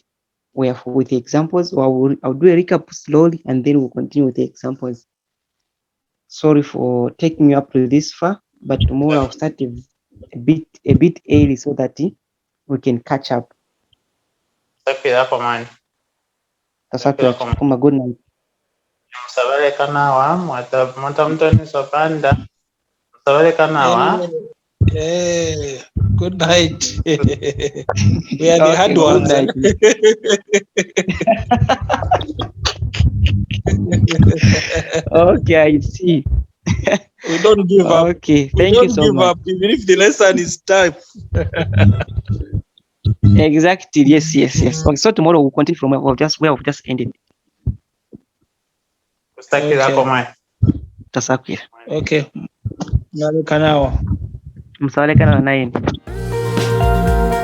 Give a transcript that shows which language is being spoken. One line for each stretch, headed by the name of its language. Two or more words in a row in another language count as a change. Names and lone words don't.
English: We have with the examples, or I'll do a recap slowly and then we'll continue with the examples. Sorry for taking you up to this far, but tomorrow I'll start a bit early so that we can catch up. Good Night.
Luvale: Msabale kanawa mwata Mthoniswa Banda. Msabale kanawa.
English: Good night. We are the hard ones. Okay, I see. We don't give up. Okay, thank you so much. We don't give up, even if the lesson is tough. Exactly. Yes. Okay, so tomorrow we'll continue from where we've just ended.
Luvale: Okay. Msabale kanawa. Msawale kana na 9.